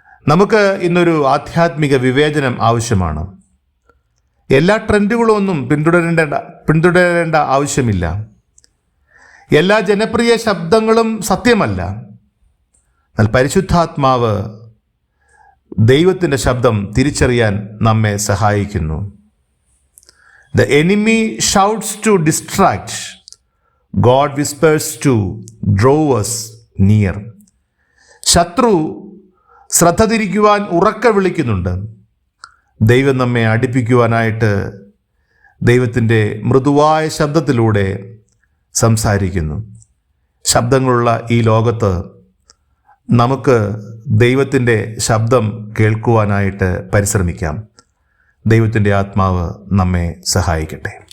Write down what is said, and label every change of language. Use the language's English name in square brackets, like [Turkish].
[Malayalam] നമുക്ക് ഇന്നൊരു ആധ്യാത്മിക വിവേചനം ആവശ്യമാണ്. എല്ലാ ട്രെൻഡുകളൊന്നും പിന്തുടരേണ്ട ആവശ്യമില്ല. എല്ലാ ജനപ്രിയ ശബ്ദങ്ങളും സത്യമല്ല. എന്നാൽ പരിശുദ്ധാത്മാവ് ദൈവത്തിൻ്റെ ശബ്ദം തിരിച്ചറിയാൻ നമ്മെ സഹായിക്കുന്നു. [English] The enemy shouts to distract, God whispers to draw us near. [Malayalam] ശത്രു ശ്രദ്ധ തിരിക്കുവാൻ ഉറക്കെ വിളിക്കുന്നുണ്ട്. ദൈവം നമ്മെ അടുപ്പിക്കുവാനായിട്ട് ദൈവത്തിൻ്റെ മൃദുവായ ശബ്ദത്തിലൂടെ സംസാരിക്കുന്നു. ശബ്ദങ്ങളുള്ള ഈ ലോകത്ത് നമുക്ക് ദൈവത്തിൻ്റെ ശബ്ദം കേൾക്കുവാനായിട്ട് പരിശ്രമിക്കാം. ദൈവത്തിൻ്റെ ആത്മാവ് നമ്മെ സഹായിക്കട്ടെ.